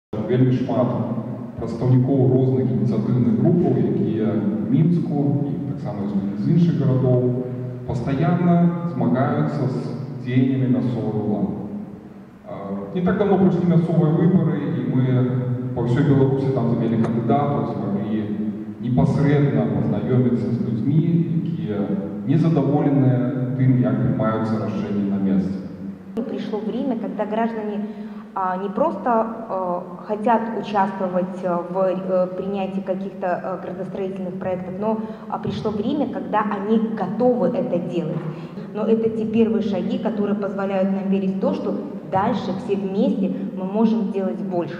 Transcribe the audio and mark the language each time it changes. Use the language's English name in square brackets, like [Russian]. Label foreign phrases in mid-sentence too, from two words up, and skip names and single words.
[Belarusian] вельмі шмат прадстаўнікоў розных ініцыятыўных групаў, якія в Мінску і таксама з іншых гарадоў пастаянна змагаюцца з дзеяннямі мясцовай улады. Не так давно прыйшлі мясцовыя выбары, і мы па ўсёй Беларусі там замелі кандыдатаў, змаглі непасрэдна пазнаёміцца з людзьмі, якія незадаволеныя тым, як прымаюцца рашэнні на месцы. [Russian] Пришло время, когда граждане не просто хотят участвовать в принятии каких-то градостроительных проектов, но пришло время, когда они готовы это делать. Но это те первые шаги, которые позволяют нам верить в то, что дальше все вместе мы можем делать больше.